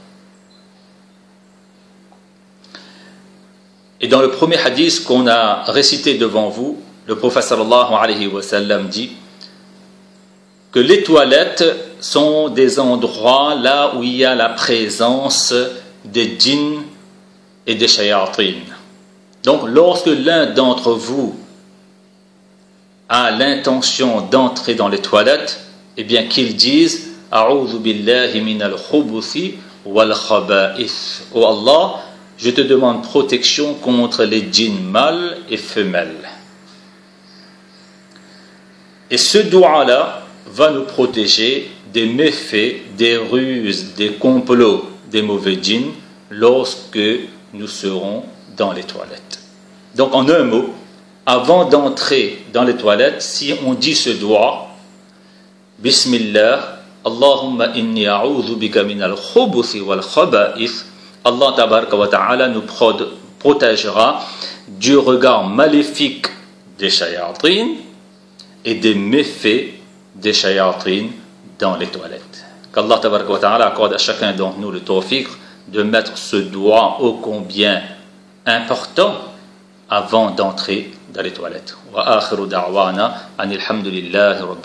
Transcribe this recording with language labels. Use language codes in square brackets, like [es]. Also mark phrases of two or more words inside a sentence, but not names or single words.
[fr] Et dans le premier hadith qu'on a récité devant vous, le prophète [ar] صلى الله عليه وسلم [fr] dit que les toilettes sont des endroits là où il y a la présence des djinns et des shayatin. Donc lorsque l'un d'entre vous a l'intention d'entrer dans les toilettes, eh bien qu'il dise [ar] أعوذ بالله من الخبث والخبائث. [fr] Oh Allah, je te demande protection contre les djinns mâles et femelles. Et ce doua-là va nous protéger des méfaits, des ruses, des complots des mauvais djinns lorsque nous serons dans les toilettes. Donc en un mot, avant d'entrer dans les toilettes, si on dit ce doua, [ar] بسم الله، اللهم إني أعوذ بك من الخبث والخبائث, الله تبارك وتعالى [fr] nous protégera du regard maléfique des shayatin et des méfaits des shayatin dans les toilettes. Qu' [ar] الله تبارك وتعالى [fr] accorde à chacun d'entre nous le tawfiq de mettre ce doigt ô combien important avant d'entrer dans les toilettes. [ar] وآخر دعوانا أن الحمد لله رب